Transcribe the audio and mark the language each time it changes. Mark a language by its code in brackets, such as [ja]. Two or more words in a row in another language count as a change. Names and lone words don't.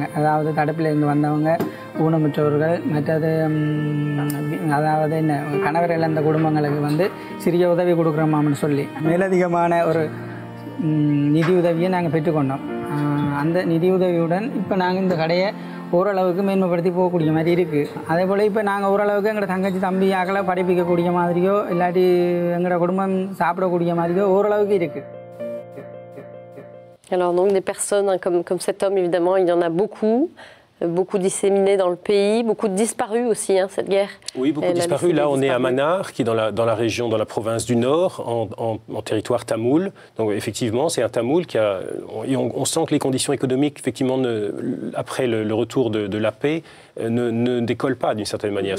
[ta] அதாவது தடுப்பிலிருந்து வந்தவங்க, ஊனமுற்றவர்கள், மற்றது அதாவது என்ன கணவர் இழந்த குடும்பங்களுக்கு வந்து சிறிய உதவி கொடுக்குறோமான்னு சொல்லி மேலதிகமான ஒரு நிதி உதவியை நாங்கள் பெற்றுக்கொண்டோம். அந்த நிதி உதவியுடன் இப்போ நாங்கள் இந்த கடையை ஓரளவுக்கு மேன்மைப்படுத்தி போகக்கூடிய மாதிரி இருக்குது. அதே போல் இப்போ நாங்கள் ஓரளவுக்கு எங்களோட தங்கச்சி தம்பி ஆக்களை படிப்பிக்கக்கூடிய மாதிரியோ இல்லாட்டி எங்களோட குடும்பம் சாப்பிடக்கூடிய மாதிரியோ ஓரளவுக்கு இருக்குது. [fr] Alors donc des personnes comme cet homme, évidemment, il y en a beaucoup disséminés dans le pays, beaucoup de disparus aussi, cette guerre. Oui, beaucoup de disparus. Là, on est à Mannar, qui est dans la région, dans la province du Nord, en territoire tamoul. Donc, effectivement, c'est un tamoul qui a... On sent que les conditions économiques, effectivement, après le retour de la paix, ne décollent pas d'une certaine manière.